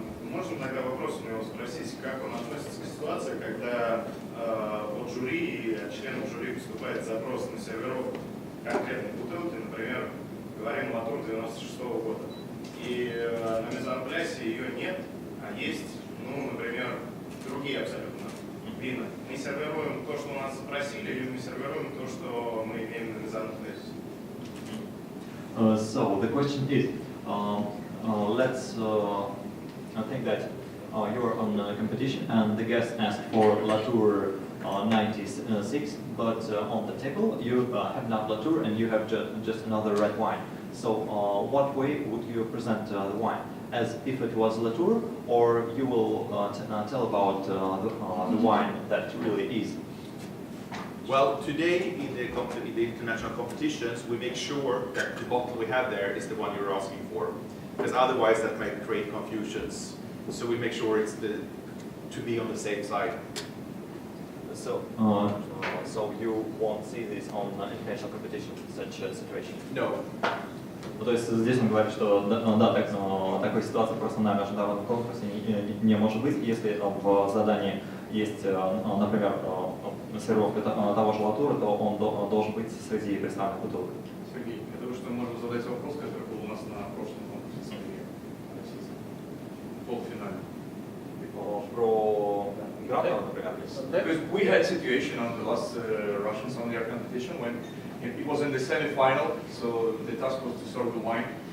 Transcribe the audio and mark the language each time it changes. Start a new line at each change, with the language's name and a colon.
Russian: Можно тогда вопрос у него спросить, как он относится к ситуации, когда от жюри и от членов жюри поступает запрос на сервировку конкретной бутылки, например, говорим Латур 96-го года. И на мезонплясе ее нет, а есть, ну, например, другие абсолютно вина. Мы сервируем то, что у нас запросили, или мы сервируем то, что мы имеем на мезонплясе?
English: So the question is, let's think that you're on a competition and the guest asked for Latour 96, but on the table you have not Latour and you have just another red wine. So what way would you present the wine? As if it was Latour, or you will tell about the wine that really is? Well, today in the international competitions, we make sure that the bottle we have there is the one you're asking for, because otherwise that might create confusions. So we make sure it's to be on the safe side. So you won't see this on international competition, such a situation? No.
Russian: То есть здесь он говорит, что да, такой ситуации просто на международном конкурсе не может быть, если в задании есть, например, сервировка того же Латура, то он должен быть среди представленных бутылок. Сергей, я думаю, что мы можем задать вопрос, который был у нас на прошлом конкурсе Somellier, в полуфинале. Про Грата, например.
English: Because we had a situation on the last Russian Somellier competition when it was in the semi-final, so the task was to serve the wine.